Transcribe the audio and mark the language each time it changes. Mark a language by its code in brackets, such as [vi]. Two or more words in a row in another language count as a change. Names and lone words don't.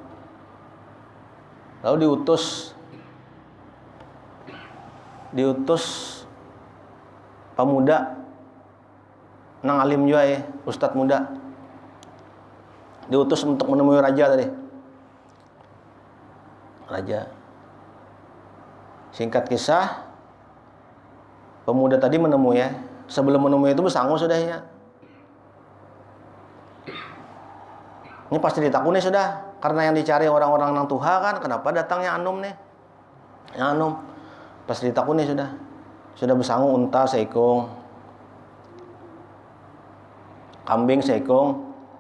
[bjn] Lalu diutus pemuda nang alim juga ya, ustadz muda. [id] Diutus untuk menemui raja tadi. Raja. Singkat kisah, pemuda tadi menemui ya. [bjn] Sebelum menemui itu besangu sudah ya. Ini pasti ditakuni sudah. Karena yang dicari orang-orang nang tuha kan. Kenapa datangnya anum nih? Yang anum. Pasti ditakuni sudah. Sudah besangu unta seikung. Kambing seikung.